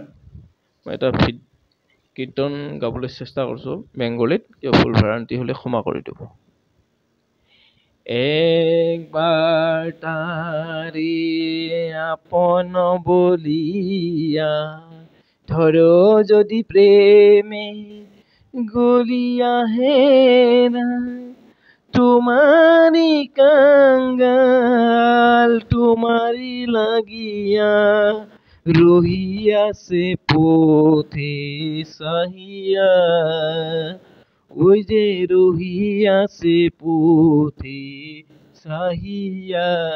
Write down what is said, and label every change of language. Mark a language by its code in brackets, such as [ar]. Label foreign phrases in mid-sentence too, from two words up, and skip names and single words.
[as] মই এটা কীৰ্তন গাবলৈ চেষ্টা কৰিছোঁ বেংগলীত, কিয় ভুল ভ্ৰান্তি হ'লে ক্ষমা কৰি দিব। [bn] একবাৰ তাৰি আপন বলিয়া ধৰো যদি প্রেমে গলিয়া হেরা তোমারি কাঙ্গাল তোমারি লাগিয়া রহিয়াছে পথে চাহিয়া, ওই যে রহিয়াছে পথে চাহিয়া।